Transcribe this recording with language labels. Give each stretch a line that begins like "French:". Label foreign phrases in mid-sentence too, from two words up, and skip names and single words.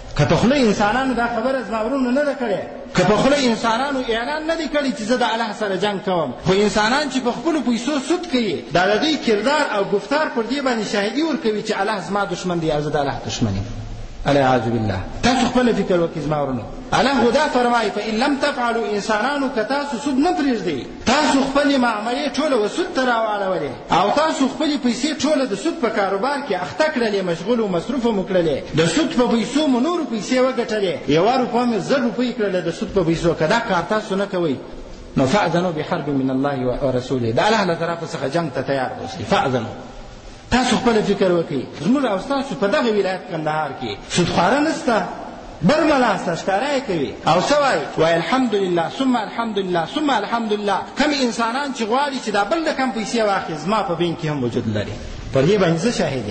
Pashto: که په خوله انسانانو دا خبره زما ورونو نه ده کړې، که په خوله انسانانو اعلان نه دی کړی چې زه د الله سره جنگ کوم، خو انسانان چې په خپلو پیسو سود کوي، دا د دوی کردار او گفتار پر دې باندې شاهدي ورکوي چې الله زما دشمن دی او زه د الله دشمن یم.
Arabic: الاعوذ بالله.
Pashto: تاسو خپل فکر وکړئ زما ورونو. الله خدا فرمایي
Arabic: فإن لم تفعلوا،
Pashto: انسانانو که تاسو سود نه پرېږدئ، تاسو خپلې معاملې ټوله و سود ته راواړولې، او تاسو خپلې پیسې ټوله د سود په کاروبار کې اخته کړلې، مشغول و مصروف مو کړلې، د سود په پیسو مو نورو پیسې وګټلې، یوه روپۍ مې 1000 روپۍ کړلې د سود په پیسو، که دا کار تاسو نه کوئ، نو
Arabic: فأذنوا بحرب من الله ورسوله،
Pashto: د الله له طرفه څخه جنګ ته تیار اوسئ. فأذنوا. تاسو خپل فکر وکړئ، زموږ او ستاسو په دغه ولایت کندهار کې سودخواره نشته، بل ملا سته ښکاره یې کوي، او څه وایي؟
Arabic: وایي الحمدلله ثم الحمدلله ثم الحمدلله.
Pashto: کم انسانان چې غواړي چې دا بل د کم پیسې واخلي، زما په بینک کې هم وجود لري، پر دې باندې زه شاهد یم.